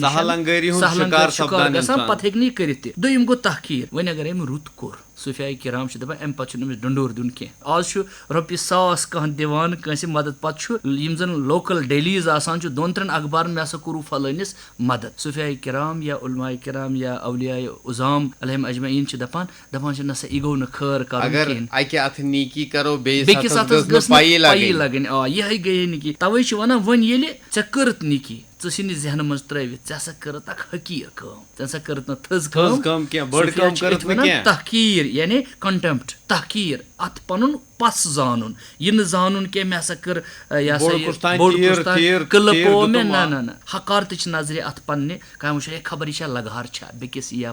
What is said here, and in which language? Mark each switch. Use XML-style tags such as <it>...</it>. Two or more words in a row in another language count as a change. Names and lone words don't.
<ks>شِکار گژھان پتہٕ ہیٚکہِ نہٕ یہِ کٔرِتھ تہِ دوٚیِم گوٚو تحقیٖر وۄنۍ اگر أمۍ رُت کوٚر صوفیاے کرام چھِ دپان امہِ پتہٕ چھُنہٕ أمِس ڈنڈور دیُن کینٛہہ آز چھُ رۄپیہِ 100 کانٛہہ دِوان کٲنٛسہِ مدد پتہٕ چھُ یِم زن</ks> <en>local dailies</en> <ks>آسان چھُ 2-3 اخبارن مےٚ ہسا کوٚروٗ فلٲنِس مدد صوفیاے کرام یا علماء کرام یا اولیاء عظام</ks> <ar>علیہم اجمعین</ar> <ks>چھِ دپان چھِ نہ سا یہِ گوٚو نہٕ خٲر کرُن بیٚکِس ہتھس گٔژھ نہٕ پَیی لگٕنۍ یِہے گٔیے نِکی تَوے چھِ ونان وۄنۍ ییٚلہِ ژےٚ کٔرٕتھ نِکی ژٕ ژھٕنہِ ذہنہٕ منٛز ترٲوِتھ ژےٚ ہسا کٔرٕتھ اکھ حقیٖر کٲم ژےٚ ہسا کٔرٕتھ نہٕ تھٔز کٲم تحقیٖر یعنی کنٹیمپٹ تحقیٖر اتھ پنُن پس زانُن یہِ نہٕ زانُن کینٛہہ مےٚ ہسا کٔر قلعہٕ پوو مےٚ نہ حقارتٕچ نظرِ اتھ پننہِ کامہِ وٕچھو ہے خبر یہِ چھا لگہار چھا بیٚکِس یا</ks>